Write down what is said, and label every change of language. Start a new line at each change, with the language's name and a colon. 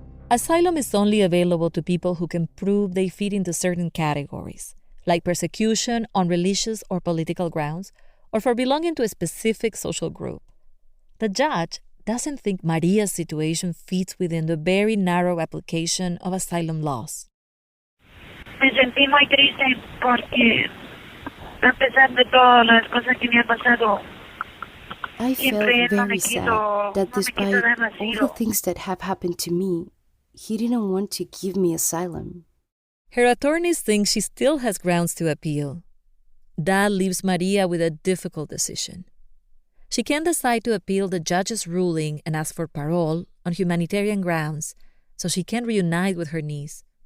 English: Asylum is only available to people who can prove they fit into certain categories, like persecution on religious or political grounds, or for belonging to a specific social group. The judge doesn't think Maria's situation fits within the very narrow application of asylum laws.
Spanish: Me sentí muy triste porque, a pesar de todas las cosas que me ha pasado,
English: I felt very sad that despite all the things that have happened to me, he didn't want to give me asylum. Her attorneys think she still has grounds to appeal. That leaves Maria with a difficult decision. She can decide to appeal the judge's ruling and ask for parole on humanitarian grounds so she can reunite with her niece.